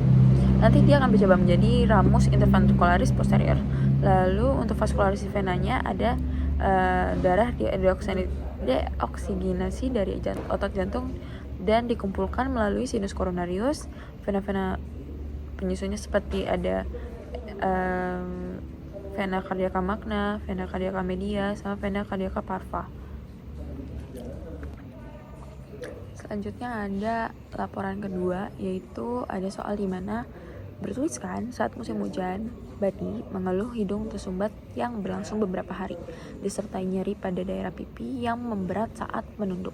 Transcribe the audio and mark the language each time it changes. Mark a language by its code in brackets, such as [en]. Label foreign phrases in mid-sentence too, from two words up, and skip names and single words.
[id] Nanti dia akan bercabang menjadi [la] ramus interventricularis posterior. [id] Lalu untuk vaskularisis venanya ada darah deoksigenasi dari otot jantung dan dikumpulkan melalui [la] sinus coronarius. [id] Vena-vena penyusunnya seperti ada [la] vena cardiaca magna, vena cardiaca media, sama vena cardiaca parva. [id] Selanjutnya ada laporan kedua, yaitu ada soal di mana bertuliskan saat musim hujan, Badi mengeluh hidung tersumbat yang berlangsung beberapa hari, disertai nyeri pada daerah pipi yang memberat saat menunduk.